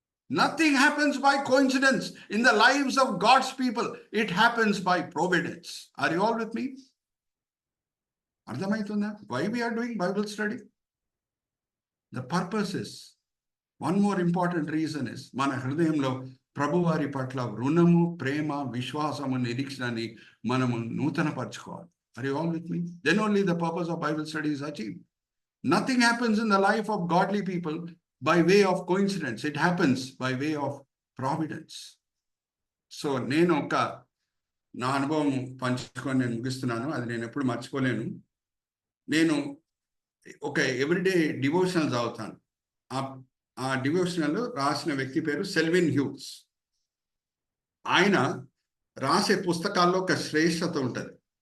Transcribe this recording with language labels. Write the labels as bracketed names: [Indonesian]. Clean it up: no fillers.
[English] Nothing happens by coincidence in the lives of God's people, it happens by providence. Are you all with me? [Telugu] అర్థమవుతుందా? [English] Why we are doing Bible study? The purpose is, one more important reason is, [Telugu] మన హృదయంలో ప్రభువారి పట్ల రుణము, ప్రేమ, విశ్వాసము, నిరీక్షణని మనము నూతనపరచుకోవాలి. [English] Are you all with me? Then only the purpose of Bible study is achieved. Nothing happens in the life of godly people by way of coincidence. It happens by way of providence. [Telugu] So నేను నా అనుభవం పంచుకొని నేను ముగిస్తున్నాను. అది నేను ఎప్పుడు మర్చిపోలేను. నేను ఒక ఎవ్రీడే డివోషనల్ చదువుతాను. ఆ డివోషనల్ రాసిన వ్యక్తి పేరు సెల్విన్ హ్యూస్. ఆయన రాసే పుస్తకాల్లో ఒక శ్రేష్టత ఉంటుంది.